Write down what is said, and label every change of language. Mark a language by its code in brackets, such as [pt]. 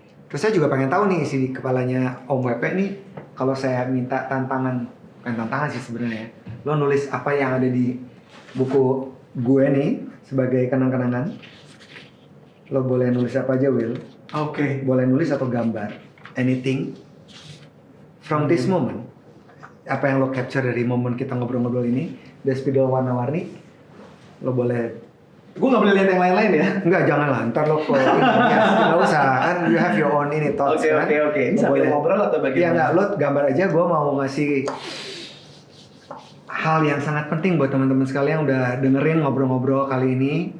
[id] Terus saya juga pengen tahu nih isi kepalanya Om WP nih, kalau saya minta bukan tantangan sih sebenarnya. Lo nulis apa yang ada di buku gue nih sebagai kenang-kenangan. Lo boleh nulis apa aja Will. Oke. Boleh nulis atau gambar. [en] Anything from this moment. [id] Apa yang lo capture dari momen kita ngobrol-ngobrol ini. The spidol warna-warni. Lo boleh. Gue nggak boleh lihat yang lain-lain ya? Enggak, jangan lah. Ntar lo nggak usah. Kan [en] you have your own [id] ini thoughts kan. Oke. Ini sambil ngobrol atau bagaimana? Iya nggak, lo gambar aja. Gue mau ngasih hal yang sangat penting buat teman-teman sekalian yang udah dengerin ngobrol-ngobrol kali ini.